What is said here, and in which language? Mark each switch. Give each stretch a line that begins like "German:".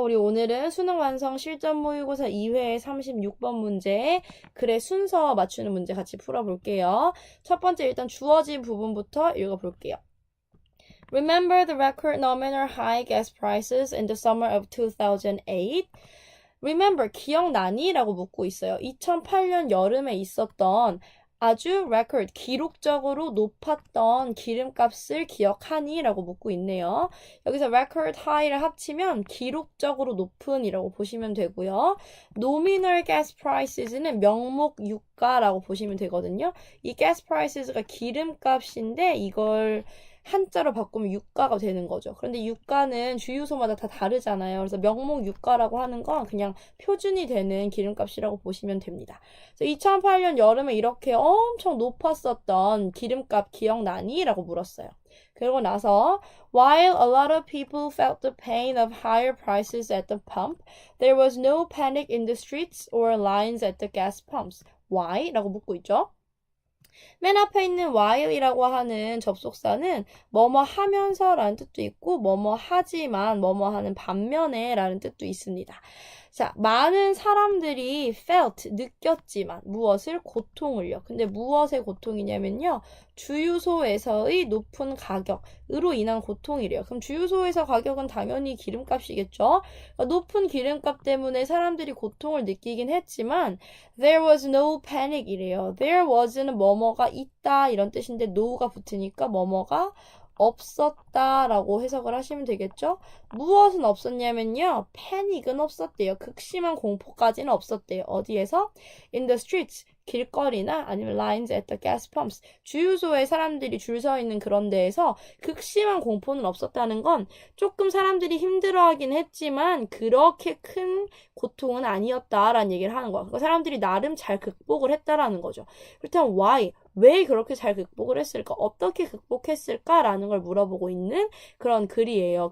Korean: 우리 오늘은 수능 완성 실전 모의고사 2회 36번 문제 글의 순서 맞추는 문제 같이 풀어볼게요. 첫 번째 일단 주어진 부분부터 읽어볼게요.
English: Remember the record nominal high gas prices in the summer of 2008?
Korean: Remember, 기억나니? 라고 묻고 있어요. 2008년 여름에 있었던 아주 record, 기록적으로 높았던 기름값을 기억하니? 라고 묻고 있네요. 여기서 record high를 합치면 기록적으로 높은 이라고 보시면 되고요. nominal gas prices는 명목 유가라고 보시면 되거든요. 이 gas prices가 기름값인데 이걸 한자로 바꾸면 유가가 되는 거죠. 그런데 유가는 주유소마다 다 다르잖아요. 그래서 명목 유가라고 하는 건 그냥 표준이 되는 기름값이라고 보시면 됩니다. 그래서 2008년 여름에 이렇게 엄청 높았었던 기름값 기억나니? 라고 물었어요. 그리고 나서
English: While a lot of people felt the pain of higher prices at the pump, there was no panic in the streets or lines at the gas pumps.
Korean: Why? 라고 묻고 있죠. 맨 앞에 있는 while이라고 하는 접속사는 뭐뭐 하면서 라는 뜻도 있고 뭐뭐 하지만 뭐뭐 하는 반면에 라는 뜻도 있습니다. 자, 많은 사람들이 felt, 느꼈지만 무엇을? 고통을요. 근데 무엇의 고통이냐면요. 주유소에서의 높은 가격으로 인한 고통이래요. 그럼 주유소에서 가격은 당연히 기름값이겠죠. 그러니까 높은 기름값 때문에 사람들이 고통을 느끼긴 했지만
English: there was no panic
Korean: 이래요. there was는 뭐뭐가 있다 이런 뜻인데 no가 붙으니까 뭐뭐가 없었다라고 해석을 하시면 되겠죠? 무엇은 없었냐면요. 패닉은 없었대요. 극심한 공포까지는 없었대요. 어디에서?
English: In the streets.
Korean: 길거리나 아니면
English: lines at the gas pumps.
Korean: 주유소에 사람들이 줄 서 있는 그런 데에서 극심한 공포는 없었다는 건 조금 사람들이 힘들어하긴 했지만 그렇게 큰 고통은 아니었다라는 얘기를 하는 거야. 그러니까 사람들이 나름 잘 극복을 했다라는 거죠. 그렇다면 why? 왜 그렇게 잘 극복을 했을까? 어떻게 극복했을까라는 걸 물어보고 있는 그런 글이에요.